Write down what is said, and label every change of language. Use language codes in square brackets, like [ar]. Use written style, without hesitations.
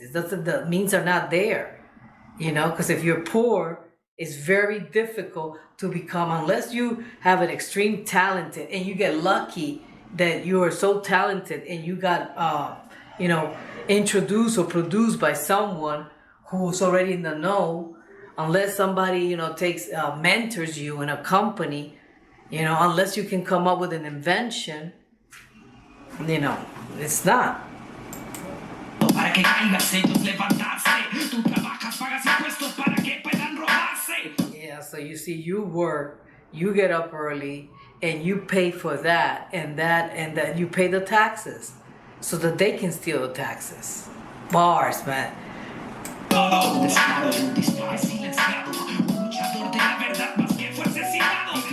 [en] It's just that the means are not there. Because if you're poor, it's very difficult to become, unless you have an extreme talented and you get lucky that you are so talented and you got, introduced or produced by someone who's already in the know. Unless somebody, mentors you in a company, unless you can come up with an invention, it's not. [es] Para que caigas ellos levantarse, tú trabajas, pagas impuestos para que puedan robarse. [en] Yeah, so you see, you work, you get up early, and you pay for that, and that you pay the taxes, so that they can steal the taxes. Bars, man. [es] Todo descaro de un disparo silenciado, un luchador de la verdad más que fue asesinado.